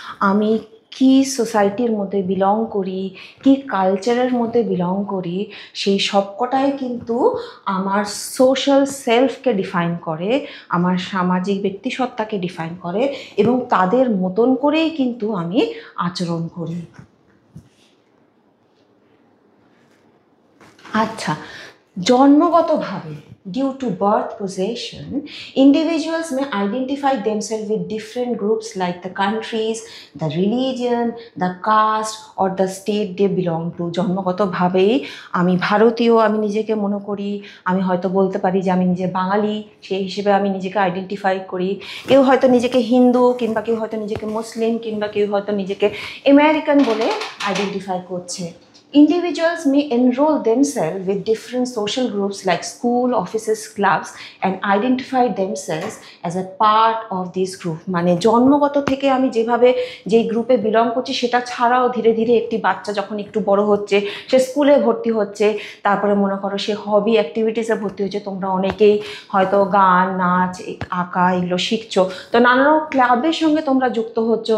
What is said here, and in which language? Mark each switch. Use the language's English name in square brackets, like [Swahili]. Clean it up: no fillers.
[Bangla] আমি কি সোসাইটির মধ্যে বিলং করি, কি কালচারের মধ্যে বিলং করি, সেই সবকটাই কিন্তু আমার সোশ্যাল সেলফকে ডিফাইন করে, আমার সামাজিক ব্যক্তিসত্তাকে ডিফাইন করে, এবং তাদের মতন করেই কিন্তু আমি আচরণ করি। আচ্ছা, জন্মগতভাবে [English] due to birth possession, individuals may identify themselves with different groups like the countries, the religion, the caste or the state they belong to. [Bangla] জন্মগতভাবেই আমি ভারতীয়, আমি নিজেকে মনে করি, আমি হয়তো বলতে পারি যে আমি নিজে বাঙালি, সেই হিসেবে আমি নিজেকে আইডেন্টিফাই করি। কেউ হয়তো নিজেকে হিন্দু, কিংবা কেউ হয়তো নিজেকে মুসলিম, কিংবা কেউ হয়তো নিজেকে আমেরিকান বলে আইডেন্টিফাই করছে। [English] Individuals may enroll themselves with different social groups like school, offices, clubs and identify themselves as a part of this group. [Bangla] মানে জন্মগত থেকে আমি যেভাবে যেই গ্রুপে বিলং করছি সেটা ছাড়াও ধীরে ধীরে একটি বাচ্চা যখন একটু বড় হচ্ছে, সে স্কুলে ভর্তি হচ্ছে, তারপরে মনে করো সে হবি অ্যাক্টিভিটিসে ভর্তি হচ্ছে। তোমরা অনেকেই হয়তো গান, নাচ, আঁকা এগুলো শিখছো, তো নানান ক্লাবের সঙ্গে তোমরা যুক্ত হচ্ছ।